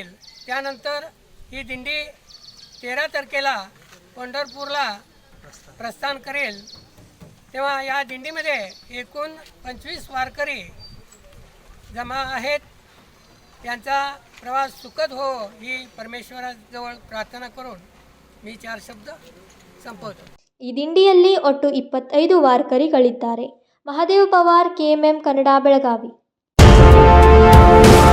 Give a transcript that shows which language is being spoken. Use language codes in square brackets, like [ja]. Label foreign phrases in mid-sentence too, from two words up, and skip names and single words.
[mr] त्यानंतर ही दिंडी 13 तारखेला पंढरपूरला प्रस्थान करेल. तेव्हा या दिंडीमध्ये एकूण 25 वारकरी जमा आहेत. त्यांचा प्रवास सुखद हो ही परमेश्वराजवळ प्रार्थना करून मी 4 शब्द संपवतो. [kn] ಈ ದಿಂಡಿಯಲ್ಲಿ ಒಟ್ಟು 25 ವಾರಕರಿಗಳಿದ್ದಾರೆ. ಮಹಾದೇವ್ ಪವಾರ್, KMM ಕನ್ನಡ, ಬೆಳಗಾವಿ.